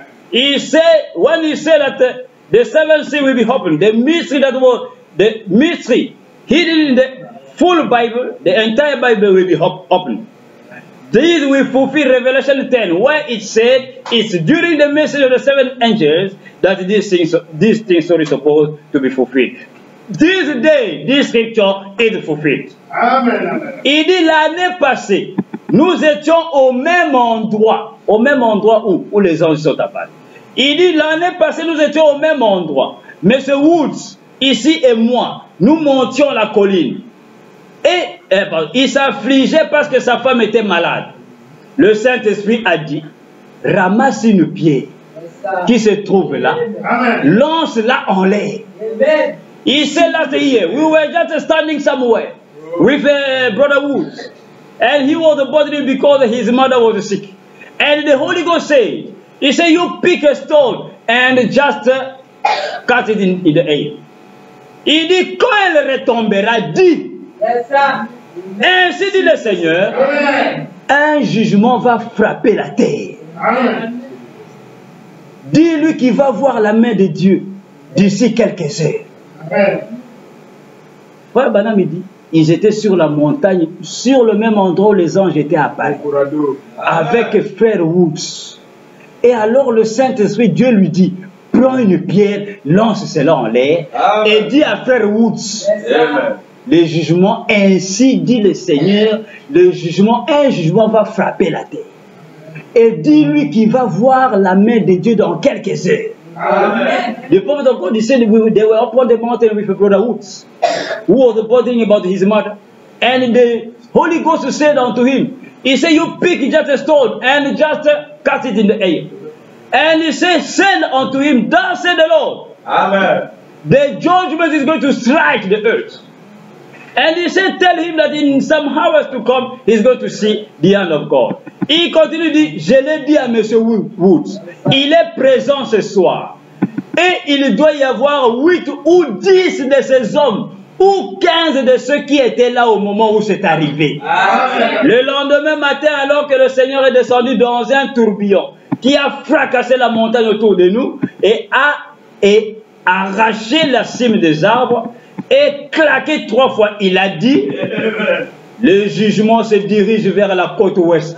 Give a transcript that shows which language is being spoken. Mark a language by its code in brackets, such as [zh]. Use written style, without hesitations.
[en] He said, when he said that the seventh seal will be opened, the mystery that was the mystery hidden in the full Bible, the entire Bible will be opened. This will fulfill Revelation 10, where it said it's during the message of the 7 angels that these things are supposed to be fulfilled. This day, this scripture is fulfilled. Amen. [fr] Il dit l'année passée, nous étions au même endroit où les anges sont apparus. Il dit l'année passée, nous étions au même endroit. M. Woods, ici et moi, nous montions la colline. Et il s'affligeait parce que sa femme était malade. Le Saint-Esprit a dit, ramasse une pierre qui se trouve là, lance-la en l'air. [en] He said last year, we were just standing somewhere with Brother Woods. And he was bothering because his mother was sick. And the Holy Ghost said, he said, you pick a stone and just cut it in the air. [fr] Il dit, quand elle retombera, dit, ainsi dit le Seigneur, un jugement va frapper la terre. Dis-lui qu'il va voir la main de Dieu d'ici quelques heures. Frère Branham dit, ils étaient sur la montagne, sur le même endroit où les anges étaient apparus, avec Frère Woods. Et alors le Saint-Esprit, Dieu lui dit, prends une pierre, lance cela en l'air, et dis à Frère Woods, le jugement, ainsi dit le Seigneur, un jugement va frapper la terre. et dis-lui qu'il va voir la main de Dieu dans quelques heures. Amen. [en] The prophet of God, he said they were upon the mountain with Brother Woods, who was bothering about his mother. And the Holy Ghost said unto him, he said, you pick just a stone and just cast it in the air. And he said, send unto him, thus said the Lord, Amen. the judgment is going to strike the earth. And he said, tell him that in some hours to come, he's going to see the hand of God. [fr] Il continue, dit, je l'ai dit à M. Woods, il est présent ce soir. Et il doit y avoir 8 ou 10 de ces hommes, ou 15 de ceux qui étaient là au moment où c'est arrivé. Amen. Le lendemain matin, alors que le Seigneur est descendu dans un tourbillon, qui a fracassé la montagne autour de nous, et a arraché la cime des arbres, et claqué 3 fois, il a dit, le jugement se dirige vers la côte ouest.